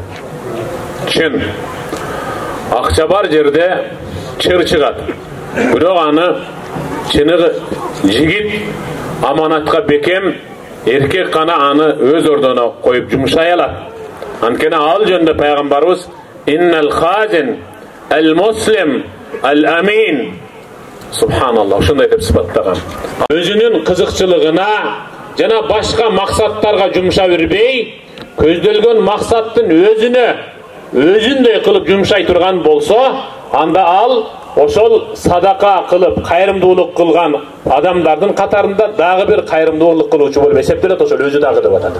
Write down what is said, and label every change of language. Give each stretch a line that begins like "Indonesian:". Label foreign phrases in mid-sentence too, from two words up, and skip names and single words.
Kyrgyz: Чын. Акча бар жерде чыр чыгат. Бирок аны чыныгы жигит аманатка бекем, эркек гана аны өз ордуна коюп жумшай алат. Анткени ал жөнүндө пайгамбарыбыз
Arabic: إن الخازن المسلم الأمين سبحان الله,
Kyrgyz: ушундай деп сыпаттаган. Өзүнүн кызыкчылыгына жана башка максаттарга жумша бербей, көздөлгөн максаттын өзүндөй кылып жумшай турган болсо, анда ал ошол садака кылып, кайрымдуулук кылган адамдардын катарында дагы бир кайрымдуулук кылуучу болуп эсептелет, ошол өзү дагы деп атат.